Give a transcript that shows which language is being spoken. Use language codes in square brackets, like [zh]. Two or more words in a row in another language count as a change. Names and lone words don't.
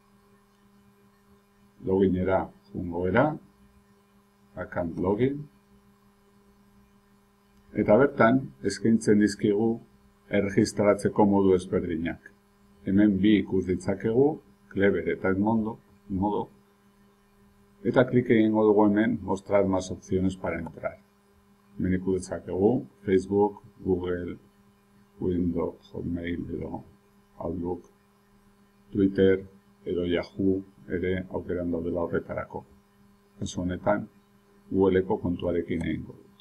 [eu] Loginera joango gara, [en] account login, [eu] eta bertan eskaintzen dizkigu erregistratzeko modu ezberdinak. Hemen bi ikus ditzakegu, Clever eta Edmodo, eta klik egingo dugu hemen [es] mostrar más opciones [eu] para entrar. Hemen ikus ditzakegu Facebook, Google, Windows, Hotmail edo Outlook, Twitter edo Yahoo ere aukeran daudela horretarako. Kasu honetan, Googleeko kontuarekin egingo dut.